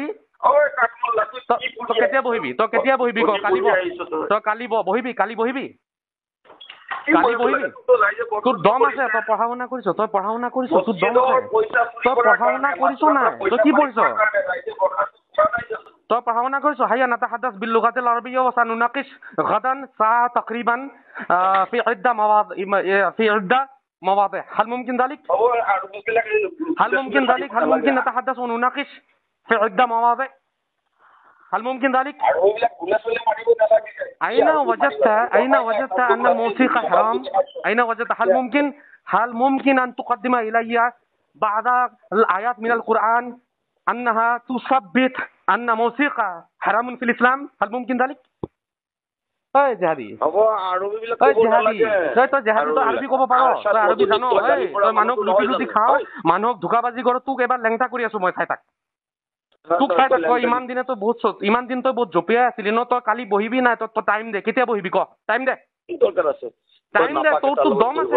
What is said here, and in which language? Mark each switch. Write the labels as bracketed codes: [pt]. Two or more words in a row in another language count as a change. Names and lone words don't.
[as] তই কেতিয়া বহিবি? ক কালি তই কালি বহিবি? কালি বহিবি? তোৰ দম আছে? তই পঢ়া শুনা কৰিছ? তোৰ দম আছে? তই পঢ়া শুনা কৰিছ নাই? তই কি পঢ়িছ? তই পঢ়া শুনা কৰিছ? [ar] هيا نتحدث باللغة العربية ونناقش غدا ساعة تقريبا في عدة مواضع هل ممكن ذلك؟ هل ممكن نتحدث ونناقش في عدة مواضع؟ هل ممكن ذلك؟ أين وجدت أن الموسيقى حرام؟ أين وجدت؟ هل ممكن أن تقدم إلي بعض الآيات من القرآن أنها تثبت أن موسيقى حرام في الإسلام؟ [as] هل ممكن ذلك؟ জিহাদী, তই আৰবী ক'ব পাৰ? তই আৰবী জান? তই মানুহক লুটি খাও, মানুহক ধোকাবাজি কৰ। তোক এবাৰ লেংটা কৰি আছো মই, চাই থাক। তোক চাই থাক। তই ইমান দিন তই বহুত জপিয়াই আছিলি ন। তই কালি বহিবি নাই? তই টাইম দে, কেতিয়া বহিবি ক? টাইম দে, তোৰ দম আছে?